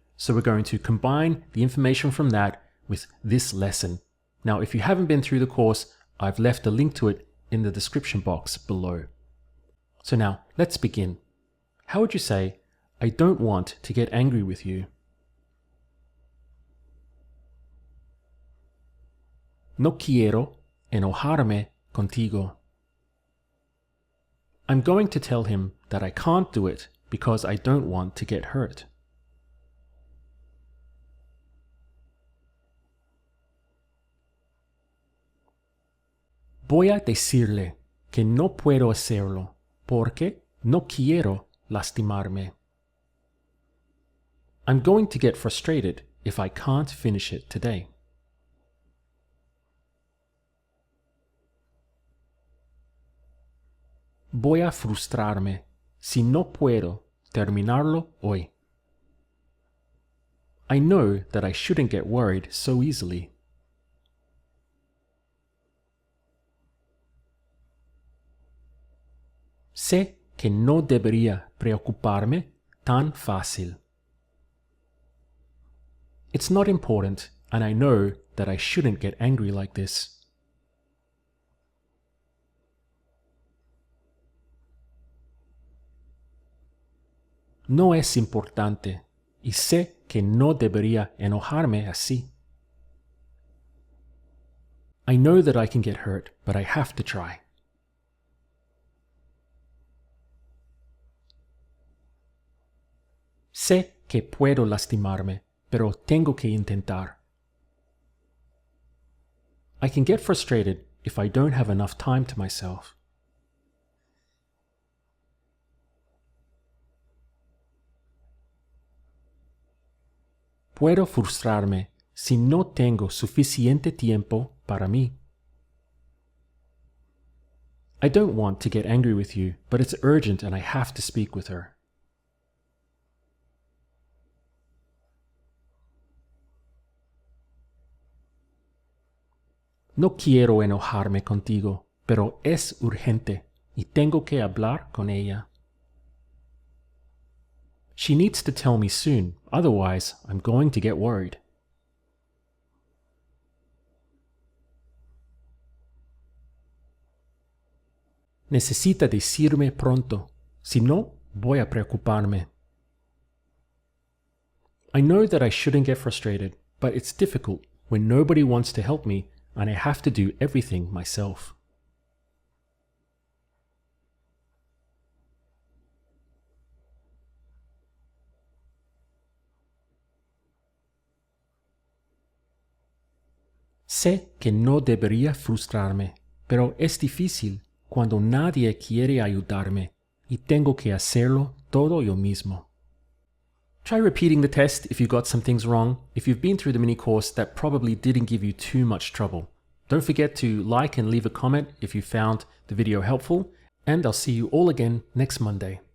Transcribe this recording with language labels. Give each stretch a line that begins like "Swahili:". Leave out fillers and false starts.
English: So we're going to combine the information from that with this lesson. Now, if you haven't been through the course, I've left a link to it in the description box below. So now, let's begin. How would you say, I don't want to get angry with you?
Spanish: No quiero enojarme contigo.
English: I'm going to tell him that I can't do it because I don't want to get hurt.
Spanish: Voy a decirle que no puedo hacerlo porque no quiero lastimarme.
English: I'm going to get frustrated if I can't finish it today.
Spanish: Voy a frustrarme si no puedo terminarlo hoy.
English: I know that I shouldn't get worried so easily.
Spanish: Sé que no debería preocuparme tan fácil.
English: It's not important, and I know that I shouldn't get angry like this.
Spanish: No es importante, y sé que no debería enojarme así.
English: I know that I can get hurt, but I have to try.
Spanish: Sé que puedo lastimarme, pero tengo que intentar.
English: I can get frustrated if I don't have enough time to myself.
Spanish: Puedo frustrarme si no tengo suficiente tiempo para mí.
English: I don't want to get angry with you, but it's urgent and I have to speak with her.
Spanish: No quiero enojarme contigo, pero es urgente y tengo que hablar con ella.
English: She needs to tell me soon, otherwise I'm going to get worried.
Spanish: Necesita decirme pronto, si no, voy a preocuparme.
English: I know that I shouldn't get frustrated, but it's difficult when nobody wants to help me and I have to do everything myself.
Spanish: Sé que no debería frustrarme, pero es difícil cuando nadie quiere ayudarme y tengo que hacerlo todo yo mismo.
English: Try repeating the test if you got some things wrong. If you've been through the mini course, that probably didn't give you too much trouble. Don't forget to like and leave a comment if you found the video helpful, and I'll see you all again next Monday.